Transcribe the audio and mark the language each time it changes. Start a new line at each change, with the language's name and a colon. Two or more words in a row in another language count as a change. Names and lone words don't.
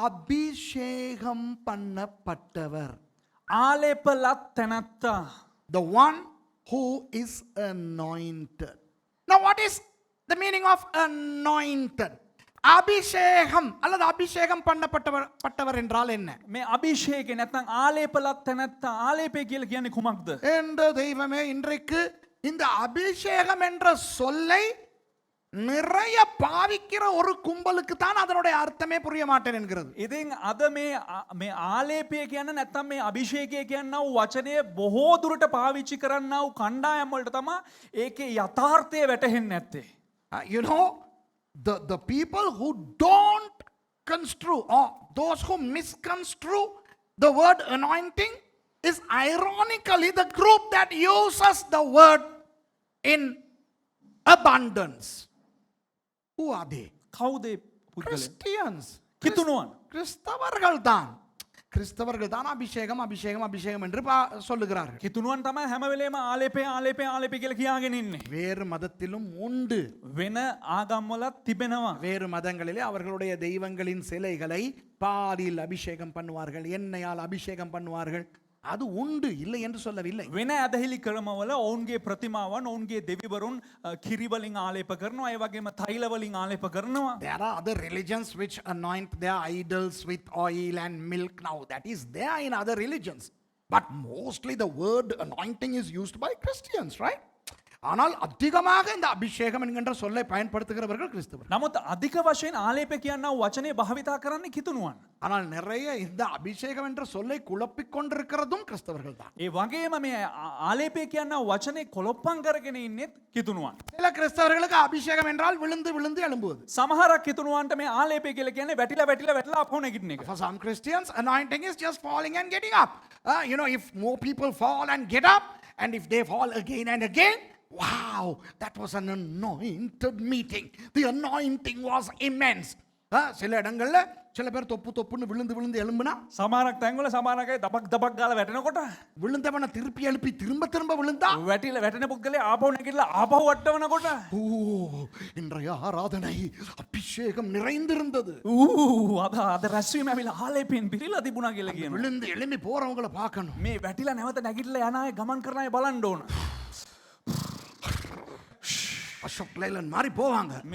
Tamil: அபிஷேகம் பண்ணப்பட்டவர்.
Sinhala: ආලේපලත් තැනැත්තා.
English: The one who is anointed. Now what is the meaning of anointed?
Tamil: அபிஷேகம் அல்லது அபிஷேகம் பண்ணப்பட்டவர் என்றால் என்ன?
Sinhala: මේ අභිෂේකේ නැත්නම් ආලේපලත් තැනැත්තා ආලේපය කියලා කියන්නේ කුමක්ද?
Tamil: என்ற தெய்வமே, இன்றைக்கு இந்த அபிஷேகம் என்ற சொல்லை நிறைய பாவிக்கிற ஒரு கும்பலுக்கு தான் அதனுடைய அர்த்தமே புரிய மாட்டேன் என்கிறது.
Sinhala: ඉතින් අද මේ ආලේපය කියන්නේ නැත්නම් මේ අභිෂේකය කියනවා වචනය බොහෝ දුරට පාවිච්චි කරන්නා වූ කණ්ඩායම් වලට තමයි ඒකේ යථාර්ථය වැටහෙන්නේ නැත්තේ.
English: You know, the people who don't construe or those who misconstrue the word anointing is ironically the group that uses the word in abundance. Who are they?
Sinhala: කවුද පුද්ගලයා?
English: Christians.
Sinhala: කිතුණුවන්.
Tamil: கிறிஸ்தவர்கள் தான். கிறிஸ்தவர்கள் தான் அபிஷேகம் அபிஷேகம் அபிஷேகம் என்று சொல்லுகிறார்கள்.
Sinhala: කිතුණුවන් තමයි හැම වෙලේම ආලේපය ආලේපය ආලේපය කියලා කියාගෙන ඉන්නේ.
Tamil: வேறு மதத்திலும் உண்டு.
Sinhala: වෙන ආගම්වලත් තිබෙනවා.
Tamil: வேறு மதங்களிலே அவர்களுடைய தெய்வங்களின் சிலைகளை பாலில் அபிஷேகம் பண்ணுவார்கள், எண்ணெயால் அபிஷேகம் பண்ணுவார்கள். அது உண்டு, இல்லை என்று சொல்லவில்லை.
Sinhala: වෙන ඇදහිලි ක්‍රමවල ඔවුන්ගේ ප්‍රතිමාවන් ඔවුන්ගේ දෙවිවරුන් කිරි වලින් ආලේප කරනවා. ඒ වගේම තෛල වලින් ආලේප කරනවා.
English: There are other religions which anoint their idols with oil and milk. Now that is there in other religions, but mostly the word anointing is used by Christians, right?
Tamil: ஆனால் அதிகமாக இந்த அபிஷேகம் என்கின்ற சொல்லை பயன்படுத்துகிறவர்கள் கிறிஸ்தவர்கள்.
Sinhala: නමුත් අධික වශයෙන් ආලේප කියනවා වචනේ භාවිතා කරන්නේ කිතුණුවන්.
Tamil: ஆனால் நிறைய இந்த அபிஷேகம் என்ற சொல்லை குழப்பிக் கொண்டிருக்கிறதும் கிறிஸ்தவர்கள் தான்.
Sinhala: ඒ වගේම මේ ආලේපය කියනවා වචනේ කොලොප්පම් කරගෙන ඉන්නෙත් කිතුණුවන්.
Tamil: சில கிறிஸ்தவர்களுக்கு அபிஷேகம் என்றால் விழுந்து விழுந்து எழும்புவது.
Sinhala: සමහරක් කිතුණුවන්ට මේ ආලේපය කියලා කියන්නේ වැටිලා වැටිලා වැටලා අපෝ නැගිටින එක.
English: For some Christians, anointing is just falling and getting up. You know, if more people fall and get up, and if they fall again and again, wow, that was an anointed meeting. The anointing was immense.
Tamil: சில இடங்கள்ல சில பேர் தொப்பு தொப்புன்னு விழுந்து விழுந்து எழும்புனா,
Sinhala: සමහරක් තැන්වල සමහරක් අය දබක් දබක් ගාලා වැටෙනකොට
Tamil: விழுந்தவனை திருப்பி எழுப்பி திரும்ப திரும்ப விழுந்தா,
Sinhala: වැටිලා වැටෙන පුද්ගලයා ආපහු නැගිටලා ආපහු වට්ටවනකොට
Tamil: ஓ, இன்றைய ஆராதனை அபிஷேகம் நிறைந்திருந்தது.
Sinhala: අද රැස්වීම ඇවිල්ලා ආලේපයෙන් පිරීලා තිබුණා කියලා කියනවා.
Tamil: விழுந்து எழும்பி போறவங்கள பார்க்கணும்.
Sinhala: මේ වැටිලා නැවත නැගිටලා යන අය ගමන් කරන අය බලන්න ඕන.
Tamil: அசோக் லேலன் மாதிரி போவாங்க.